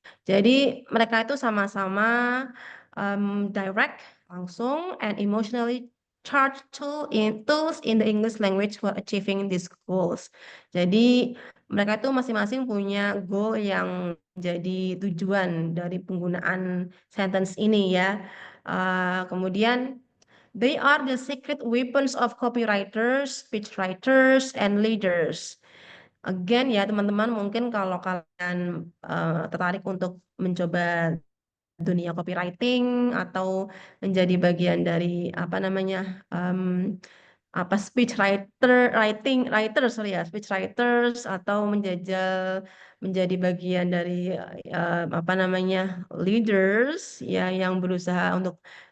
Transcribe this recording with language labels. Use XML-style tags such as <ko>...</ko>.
<id>Jadi mereka itu sama-sama</id> <en>direct,</en> <id>langsung,</id> <en>and emotionally charged tools in the English language for achieving these goals.</en> <id>Jadi mereka itu masing-masing punya goal yang jadi tujuan dari penggunaan sentence ini ya. Kemudian</id> <en>they are the secret weapons of copywriters, speechwriters, and leaders.</en> <id>Again ya teman-teman, mungkin kalau kalian tertarik untuk mencoba dunia copywriting atau menjadi bagian dari apa namanya apa speech writers atau menjadi bagian dari apa namanya leaders ya yang berusaha untuk</id>